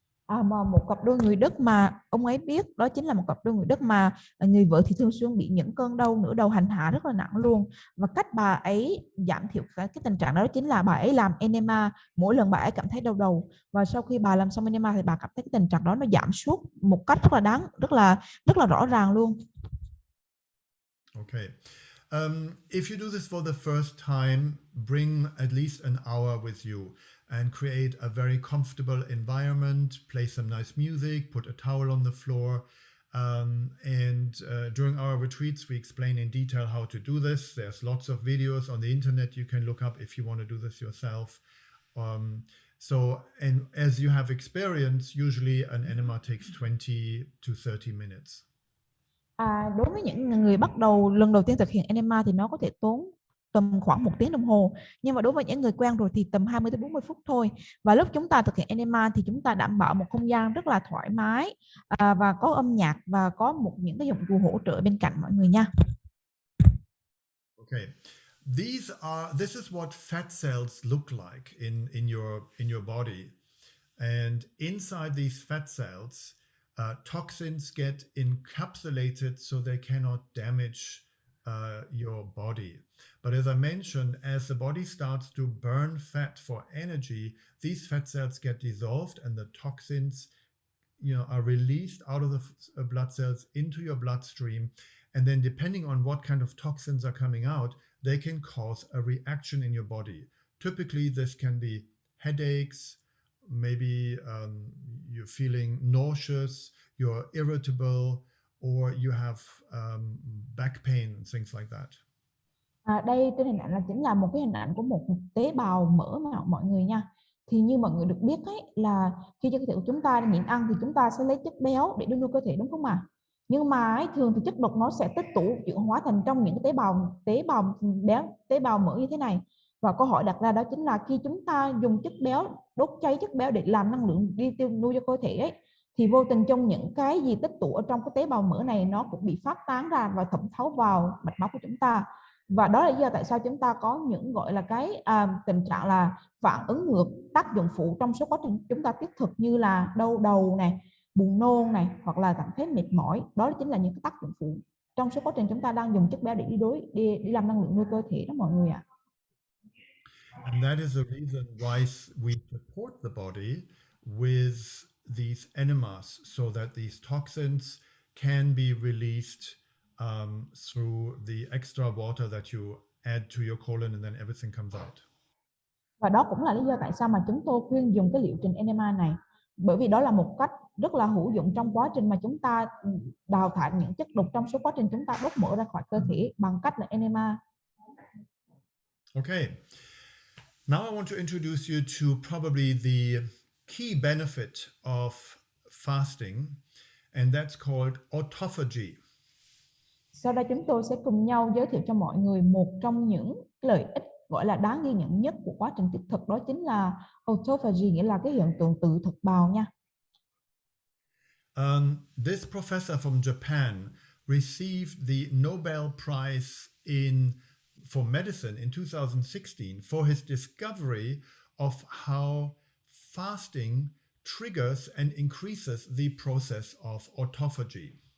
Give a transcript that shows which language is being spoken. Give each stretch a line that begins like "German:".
Vietnamese: Mà một cặp đôi người Đức mà ông ấy biết, đó chính là một cặp đôi người Đức mà người vợ thì thường xuyên bị những cơn đau nửa đầu hành hạ rất là nặng luôn, và cách bà ấy giảm thiểu cái tình trạng đó chính là bà ấy làm enema mỗi lần bà ấy cảm thấy đau đầu, và sau khi bà làm xong enema thì bà cảm thấy cái tình trạng đó nó giảm sút một cách rất là rõ ràng luôn.
English: Okay. If you do this for the first time, bring at least an hour with you and create a very comfortable environment, play some nice music, put a towel on the floor. And during our retreats, we explain in detail how to do this. There's lots of videos on the internet you can look up if you want to do this yourself. And as you have experience, usually an enema takes 20 to 30 minutes.
Vietnamese: Đối với những người bắt đầu lần đầu tiên thực hiện enema thì nó có thể tốn tầm khoảng 1 tiếng đồng hồ, nhưng mà đối với những người quen rồi thì tầm 20 tới 40 phút thôi. Và lúc chúng ta thực hiện enema thì chúng ta đảm bảo một không gian rất là thoải mái và có âm nhạc và có những cái dụng cụ hỗ trợ bên cạnh mọi người nha.
English: Okay. This is what fat cells look like in your body, and inside these fat cells toxins get encapsulated so they cannot damage your body. But as I mentioned, as the body starts to burn fat for energy, these fat cells get dissolved and the toxins are released out of the blood cells into your bloodstream. And then depending on what kind of toxins are coming out, they can cause a reaction in your body. Typically, this can be headaches, maybe you're feeling nauseous, you're irritable, or you have back pain, things like that.
Vietnamese: Đây trên hình ảnh là chính là một cái hình ảnh của một tế bào mỡ mà mọi người nha. Thì như mọi người được biết ấy, là khi cơ thể của chúng ta nhịn ăn thì chúng ta sẽ lấy chất béo để đưa vô cơ thể, đúng không ạ? Nhưng mà ấy, thường thì chất độc nó sẽ tích tụ chuyển hóa thành trong những cái tế bào mỡ như thế này. Và câu hỏi đặt ra đó chính là khi chúng ta dùng chất béo, đốt cháy chất béo để làm năng lượng đi tiêu nuôi cho cơ thể ấy, thì vô tình trong những cái gì tích tụ ở trong cái tế bào mỡ này nó cũng bị phát tán ra và thẩm thấu vào mạch máu của chúng ta. Và đó là lý do tại sao chúng ta có những gọi là cái tình trạng là phản ứng ngược, tác dụng phụ trong số quá trình chúng ta tiết thực như là đau đầu này, buồn nôn này, hoặc là cảm thấy mệt mỏi. Đó chính là những cái tác dụng phụ trong số quá trình chúng ta đang dùng chất béo để đi làm năng lượng nuôi cơ thể đó mọi người ạ.
English: And that is the reason why we support the body with these enemas so that these toxins can be released through the extra water that you add to your colon and then everything comes out.
Vietnamese: Và đó cũng là lý do tại sao mà chúng tôi khuyên dùng cái liệu trình Enema này. Bởi vì đó là một cách rất là hữu dụng trong quá trình mà chúng ta đào thải những chất độc trong số quá trình chúng ta đốt mỡ ra khỏi cơ thể bằng cách là Enema.
English: Okay. Now I want to introduce you to probably the key benefit of fasting, and that's called autophagy.
Vietnamese: Sau đây chúng tôi sẽ cùng nhau giới thiệu cho mọi người một trong những lợi ích gọi là đáng ghi nhận nhất của quá trình tiết thực, đó chính là autophagy, nghĩa là cái hiện tượng tự thực bào nha.
English: This professor from Japan received the Nobel Prize for medicine in 2016 for his discovery of how fasting triggers and increases the process of autophagy.